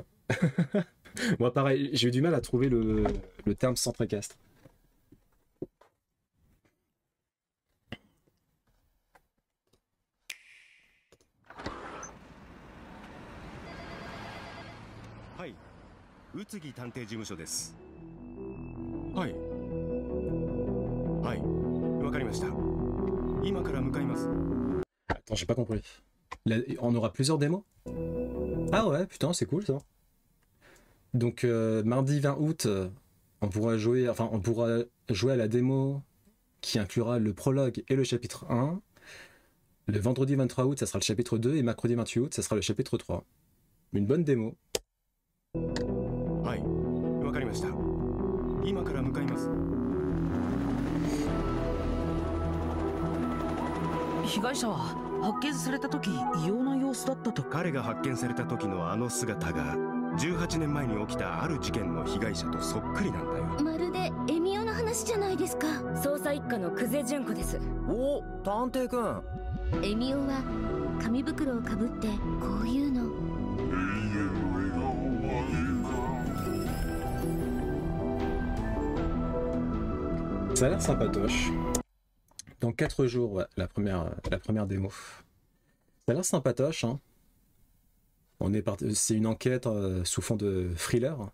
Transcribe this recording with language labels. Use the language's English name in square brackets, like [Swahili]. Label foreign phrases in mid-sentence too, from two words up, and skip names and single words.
[French] Moi, pareil, j'ai eu du mal à trouver le terme centre équestre. Oui, [Japanese] 宇津木探偵事務所です。はい。はい。わかりました。今から向かいます。 [French] Attends, j'ai pas compris. On aura plusieurs démos? Ah ouais, putain, c'est cool ça. Donc mardi 20 août, on pourra jouer à la démo qui inclura le prologue et le chapitre 1. Le vendredi 23 août, ça sera le chapitre 2 et mercredi 28 août, ça sera le chapitre 3. Une bonne démo. [Japanese] はい、わかりました。今から向かいます。被害者は発見された時異様な様子だったと。彼が発見された時のあの姿が18年前に起きたある事件の被害者とそっくりなんだよ。まるでエミオの話じゃないですか。捜査一課の久世純子です。お、探偵くん。エミオは紙袋をかぶってこういうの。 [French] Ça a l'air sympatoche. Dans 4 jours, ouais, la première démo. Ça a l'air sympatoche, hein. C'est une enquête sous fond de thriller.